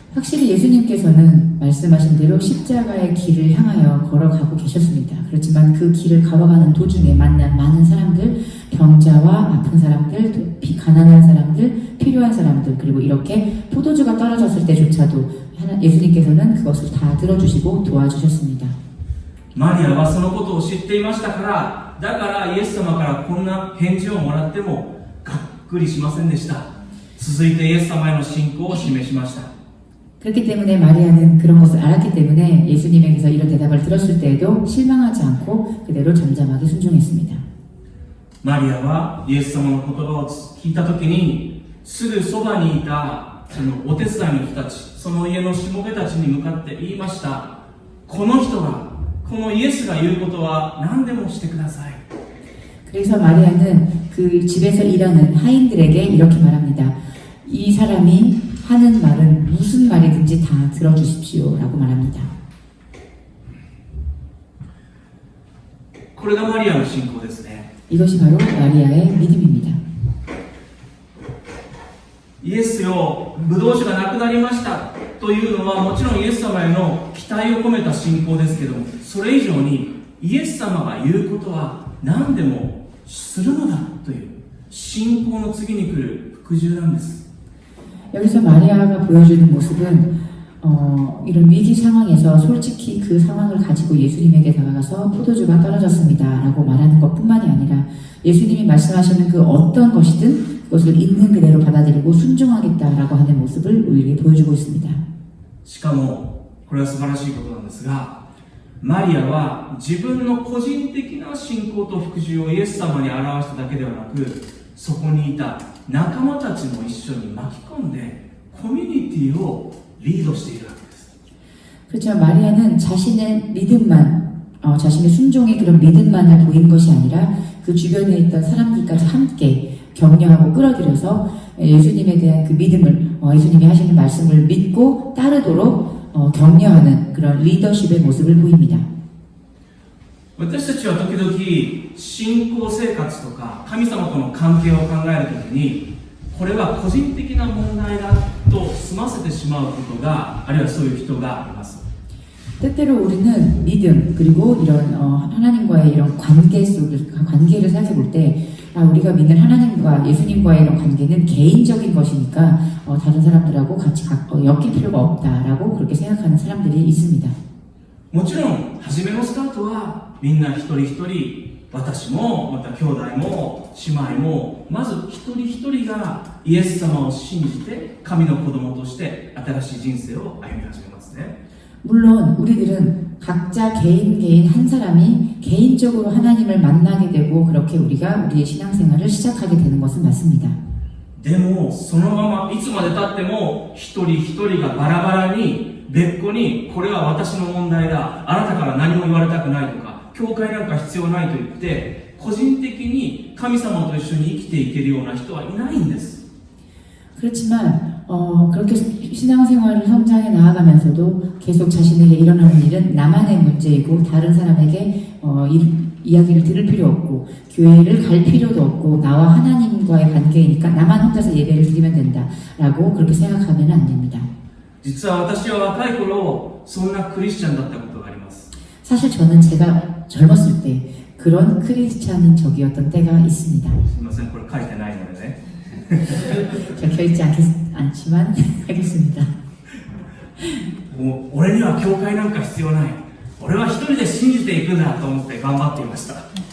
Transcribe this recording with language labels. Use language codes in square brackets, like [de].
[ko] 확실히 예수님께서는 말씀하신 대로 십자가의 길을 향하여 걸어가고 계셨습니다. 그렇지만 그 길을 걸어가는 도중에 만난 많은 사람들, 병자와 아픈 사람들, 가난한 사람들, 필요한 사람들, 그리고 이렇게 포도주가 떨어졌을 때조차도 예수님께서는 그것을 다 들어주시고 도와주셨습니다. [ja] マリアはそのことを知っていましたから、だからイエス様からこんな返事をもらってもがっくりしませんでした。続いてイエス様への信仰を示しました。 [ko] 그렇기 때문에 마리아는 그런 것을 알았기 때문에 예수님에게서 이런 대답을 들었을 때에도 실망하지 않고 그대로 잠잠하게 순종했습니다. [ja] マリアはイエス様の言葉を聞いたときにすぐそばにいたそのお手伝いの人たち、その家のしもべたちに向かって言いました。この人が、このイエスが言うことは何でもしてください。 [ko] 그래서 마리아는 그 집에서 일하는 하인들에게 이렇게 말합니다. 이 사람이 하는 말은 무슨 말이든지 다 들어주십시오 라고 말합니다. [ja] これがマリアの信仰ですね。 [ko] 이것이 바로 마리아의 믿음입니다. [ja] イエスよ、ブドウ酒がなくなりましたというのはもちろんイエス様への期待を込めた信仰ですけども、それ以上にイエス様が言うことは何でもするのだという信仰の次に来る服従なんです。 [ko] 여기서 마리아가 보여주는 모습은 이런 위기 상황에서 솔직히 그 상황을 가지고 예수님에게 다가가서 포도주가 떨어졌습니다 라고 말하는 것뿐만이 아니라 예수님이 말씀하시는 그 어떤 것이든 그것을 있는 그대로 받아들이고 순종하겠다라고 하는 모습을 우리에게 보여주고 있습니다. [ja] しかもこれは素晴らしいことなんですが、マリアは自分の個人的な信仰と服従をイエス様に表しただけではなく、そこにいた仲間たちも一緒に巻き込んでコミュニティをリードしているわけです。 [ko] 그렇죠. 마리아는 자신의 믿음만, 자신의 순종의 그런 믿음만을 보인 것이 아니라 그 주변에 있던 사람들까지 함께 격려하고 끌어들여서 예수님에 대한 그 믿음을 예수님이 하시는 말씀을 믿고 따르도록 격려하는 그런 리더십의 모습을 보입니다. [ja] 私たちは時々信仰生活とか神様との関係を考えるときにこれは個人的な問題だと済ませてしまうことがあるいはそういう人がいます。 [ko] 때때로 우리는 믿음 그리고 이런 하나님과의 이런 관계를 생각해 볼 때 우리가 믿는 하나님과 예수님과의 이런 관계는 개인적인 것이니까 다른 사람들하고 같이 엮일 필요가 없다라고 그렇게 생각하는 사람들이 있습니다. [ja] もちろん初めのスタートはみんな一人一人私もまた兄弟も姉妹もまず一人一人がイエス様を信じて神の子供として新しい人生を歩み始めますね。 [ko] 물론 우리들은 각자 개인 한 사람이 개인적으로 하나님을 만나게 되고 그렇게 우리가 우리의 신앙생활을 시작하게 되는 것은 맞습니다. [ja] でもそのままいつまで経っても一人一人がバラバラに別個にこれは私の問題だあなたから何も言われたくないとか教会なんか必要ないと言って個人的に神様と一緒に生きていけるような人はいないんです。 [ko] 그렇지만 그렇게 신앙생활을 성장해 나아가면서도 계속 자신에게 일어나는 일은 나만의 문제이고 다른 사람에게 이야기를 들을 필요 없고 교회를 갈 필요도 없고 나와 하나님과의 관계이니까 나만 혼자서 예배를 드리면 된다라고 그렇게 생각하면 안 됩니다. [ja] 実は私は若い頃そんなクリスチャンだったことがあります。 [ko] 사실 저는 제가 젊었을 때 그런 크리스찬인 적이었던 때가 있습니다. [ja] すみませんこれ書いてないのでね。 [ko] 적혀있지 않지만 하겠습니다. [ja] もう俺には教会なんか必要ない俺は一人で信じていくんだと思って頑張っていました。